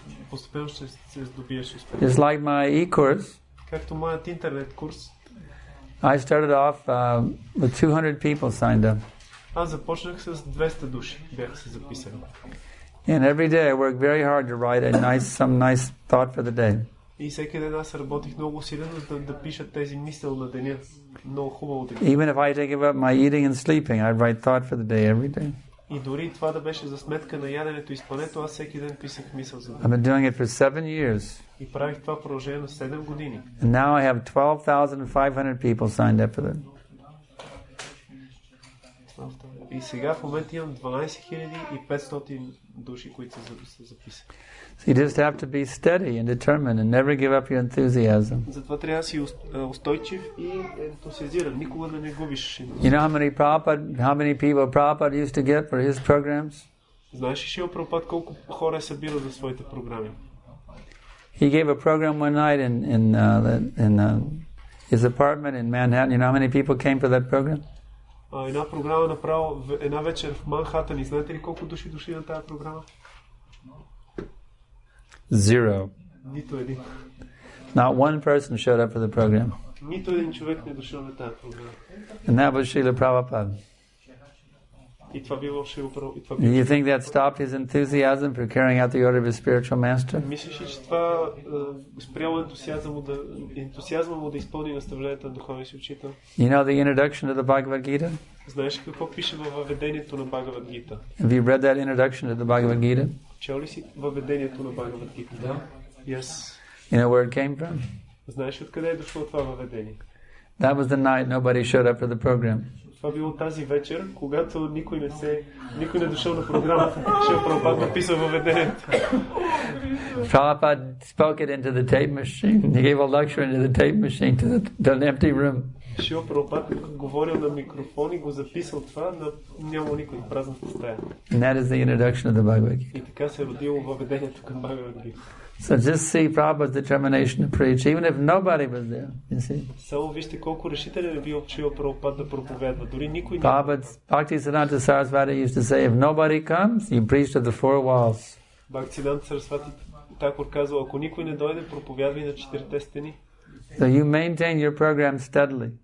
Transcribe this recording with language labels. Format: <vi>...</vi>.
<bg>постепенно ще се здобиеш успех.</bg> <en>Just like my e-course,</en> <bg>Както моят интернет курс,</bg> <en>I started off with 200 people signed up.</en> <bg>аз започнах с 200 души, бяха се записали.</bg> <en>And every day I worked very hard to write some nice thought for the day.</en> <bg>И всеки ден аз работих много усилено да пиша тези мисъл на деня. Много хубаво да ги.</bg> <en>Even if I take up my eating and sleeping, I write thought for the day every day.</en> <bg>И дори това да беше за сметка на яденето и спането, аз всеки ден писах мисъл за</bg> <en>I've been doing it for 7 years.</en> <bg>И правих това в продължение на 7 години.</bg> <en>And now I have 12,500 people signed up for them.</en> <bg>И сега в момента имам 12,500 души, които са записани.</bg> <en>So you just have to be steady and determined and never give up your enthusiasm.</en> <bg>Затова трябва да си устойчив и ентусиазиран. Никога да не губиш.</bg> <en>You know how many people Prabhupada used to get for his programs?</en> <bg>Знаеш ли, Шрила Прабхупад, колко хора е събирал за своите програми?</bg> <en>He gave a program one night in his apartment in Manhattan. You know how many people came for that program?</en> <bg>Една програма направо една вечер в Манхатън. И знаете ли колко души дошли на тази програма?</bg> <en>0.</en> <bg>Нито един.</bg> <en>Not one person showed up for the program.</en> <bg>Нито един човек не дошъл на тази програма.</bg> <en>And that was Srila Prabhupada.</en> <bg>И това било Шрила Прабхупад.</bg> <en>Do you think that stopped his enthusiasm for carrying out the order of his spiritual master?</en> <bg>Мислиш ли, че това спряло ентусиазма му да изпълни наставленията на духовния си учител?</bg> <en>You know the introduction to the Bhagavad Gita?</en> <bg>Знаеш ли какво пише във въведението на Бхагавад Гита?</bg> <en>Have you read that introduction to the Bhagavad Gita?</en> <bg>Чел ли си въведението на Бхагавад Гита? Да.</bg> <en>Yes. You know where it came from?</en> <bg>Знаеш ли откъде е дошло това въведение?</bg> <en>That was the night nobody showed up for the program.</en> <bg>Това било тази вечер, когато никой не дошъл на програмата. Шрила Прабхупад написал въведението.</bg> <en>Prabhupada spoke it into the tape machine. He gave a lecture into the tape machine to an empty room.</en> <bg>Шрила Прабхупад говорил на микрофон и го записал това, но няма никой, празната стая.</bg> <en>And that is the introduction of the Bhagavad Gita.</en> <bg>И така се е родило въведението към Бхагавад Гита.</bg> <en>So just see Prabhupada's determination to preach, even if nobody was there. You see?</en> <bg>Само вижте колко решителен е бил Шрила Прабхупад да проповядва. Дори никой не.</bg> <en>Bhaktisiddhanta Saraswati used to say, if nobody comes, you preach to the four walls.</en> <bg>Бхактивинода Сарасвати Тхакур казва, ако никой не дойде, проповядвай на 4 стени.</bg> <en>So you maintain your program steadily.</en>